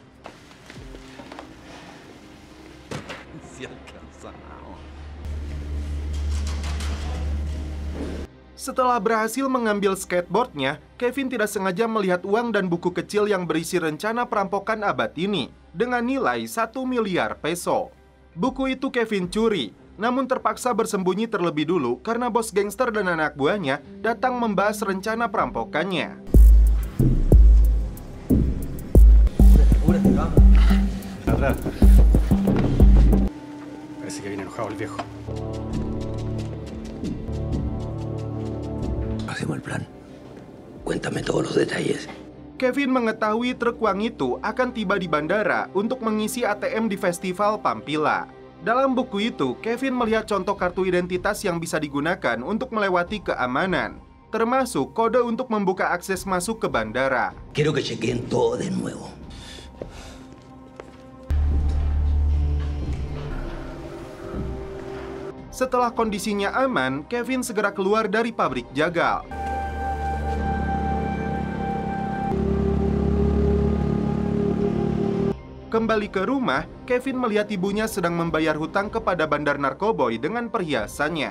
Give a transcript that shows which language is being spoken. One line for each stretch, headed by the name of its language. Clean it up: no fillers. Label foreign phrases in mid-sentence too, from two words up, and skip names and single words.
Indonesian: Setelah berhasil mengambil skateboardnya, Kevin tidak sengaja melihat uang dan buku kecil yang berisi rencana perampokan abad ini dengan nilai 1 miliar peso. Buku itu Kevin curi, namun terpaksa bersembunyi terlebih dulu karena bos gangster dan anak buahnya datang membahas rencana perampokannya.
Spanish: Parece que viene enojado el viejo. Hacemos el plan. Cuéntame todos los detalles.
Indonesian: Kevin mengetahui truk uang itu akan tiba di bandara untuk mengisi ATM di festival Pampila. Dalam buku itu, Kevin melihat contoh kartu identitas yang bisa digunakan untuk melewati keamanan, termasuk kode untuk membuka akses masuk ke bandara.
Spanish: Quiero que chequeen todo de nuevo.
Indonesian: Setelah kondisinya aman, Kevin segera keluar dari pabrik jagal. Kembali ke rumah, Kevin melihat ibunya sedang membayar hutang kepada bandar narkoboy dengan perhiasannya.